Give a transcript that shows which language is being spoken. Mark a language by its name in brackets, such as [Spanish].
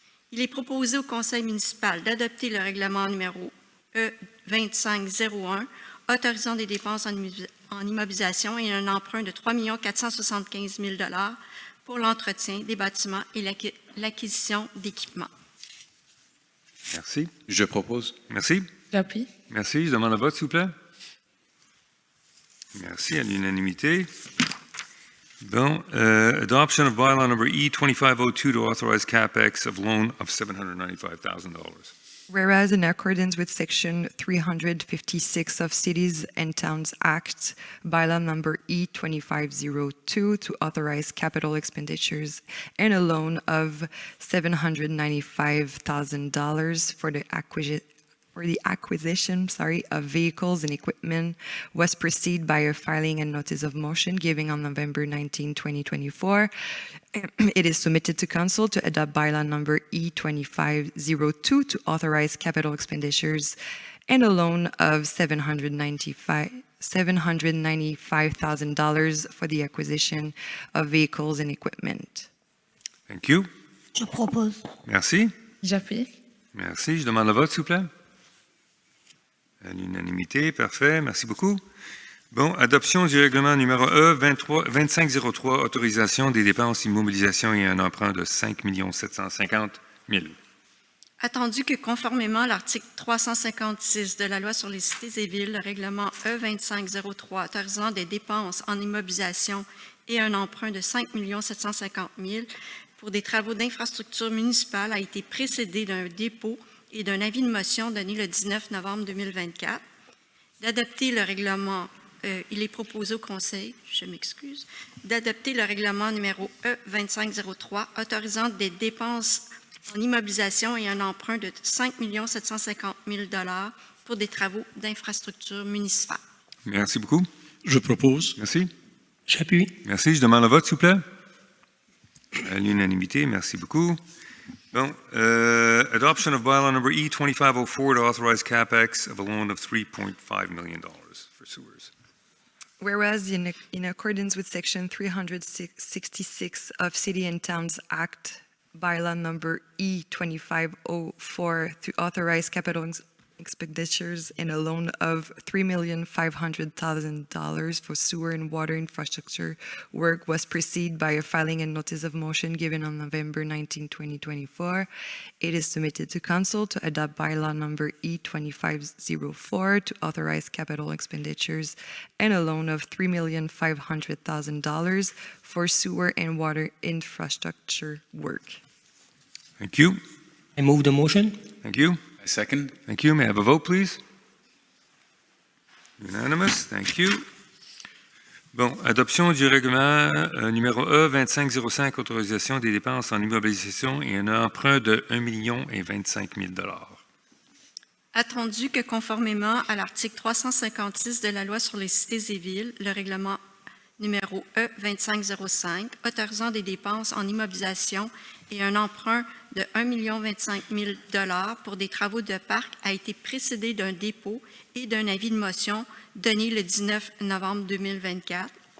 [French] Il est proposé au Conseil municipal d'adopter le règlement numéro E2501 autorisant des dépenses en immobilisation et un emprunt de 3 475 000 $ pour l'entretien des bâtiments et l'acquisition d'équipements. Merci. Je propose. Merci. J'appuie. Merci. Je demande le vote, s'il vous plaît. Merci, à l'unanimité. [English] Bon, adoption of bylaw number E2502 to authorize CapEx of loan of $795,000. Whereas in accordance with Section 356 of Cities and Towns Act, bylaw number E2502 to authorize capital expenditures and a loan of $795,000 for the acquisition of vehicles and equipment was preceded by a filing and notice of motion given on November 19, 2024. It is submitted to Council to adopt bylaw number E2502 to authorize capital expenditures and a loan of $795,000 for the acquisition of vehicles and equipment. Thank you. [French] Je propose. Merci. J'appuie. Merci. Je demande le vote, s'il vous plaît. À l'unanimité, parfait, merci beaucoup. Bon, adoption du règlement numéro E 2503, autorisation des dépenses immobilisation et un emprunt de 5 750 000. Attendu que conformément à l'article 356 de la loi sur les cités et villes, le règlement E2503 autorisant des dépenses en immobilisation et un emprunt de 5 750 000 pour des travaux d'infrastructure municipale a été précédé d'un dépôt et d'un avis de motion donné le 19 novembre 2024. D'adopter le règlement, il est proposé au Conseil, je m'excuse, d'adopter le règlement numéro E2503 autorisant des dépenses en immobilisation et un emprunt de 5 750 000 pour des travaux d'infrastructure municipale. Merci beaucoup. Je propose. Merci. J'appuie. Merci. Je demande le vote, s'il vous plaît. À l'unanimité, merci beaucoup. [English] Bon, adoption of bylaw number E2504 to authorize capex of a loan of $3.5 million for sewers. Whereas in accordance with Section 366 of City and Towns Act, bylaw number E2504 to authorize capital expenditures and a loan of $3,500,000 for sewer and water infrastructure work was preceded by a filing and notice of motion given on November 19, 2024. It is submitted to Council to adopt bylaw number E2504 to authorize capital expenditures and a loan of $3,500,000 for sewer and water infrastructure work. Thank you. I move the motion. Thank you. I second. Thank you. May I have a vote, please? Unanimous. Thank you. [French] Bon, adoption du règlement numéro E2505, autorisation des dépenses en immobilisation et un emprunt de 1,025 000 $. Attendu que conformément à l'article 356 de la loi sur les cités et villes, le règlement numéro E2505 autorisant des dépenses en immobilisation et un emprunt de 1,025 000 $ pour des travaux de parc a été précédé d'un dépôt et d'un avis de motion donné le 19 novembre 2024.